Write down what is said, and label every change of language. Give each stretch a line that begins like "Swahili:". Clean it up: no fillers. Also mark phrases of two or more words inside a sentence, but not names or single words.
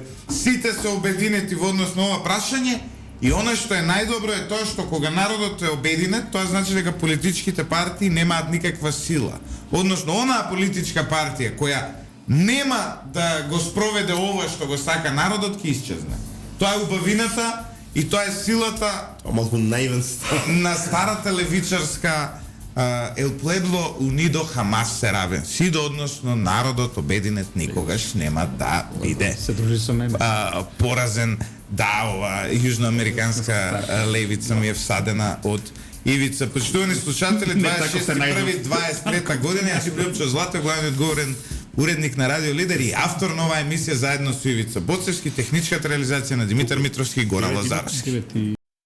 Macedonian: Сите се обединети во однос на ова прашање. И оно што е најдобро е тоа што кога народот е обединет, тоа значи дека политичките партии немаат никаква сила. Односно, онаа политичка партија која нема да го спроведе ова што го сака народот, ќе исчезне. Тоа е убавината и тоа е силата малку наивен на старата левичарска
Spanish: El pueblo unido jamás será vencido,
Macedonian: односно народот обединет никогаш нема да биде Се дружи со мене. поразен. Да, ова јужноамериканска левица ми е всадена од ивица. Почитувани слушатели, 26.1.23 година, јас си Любчо Златев, главниот говорен уредник на Радио Лидер и автор на оваа емисија заедно со Ивица Боцевски, техничката реализација на Димитар Митровски и Горан Лазаровски.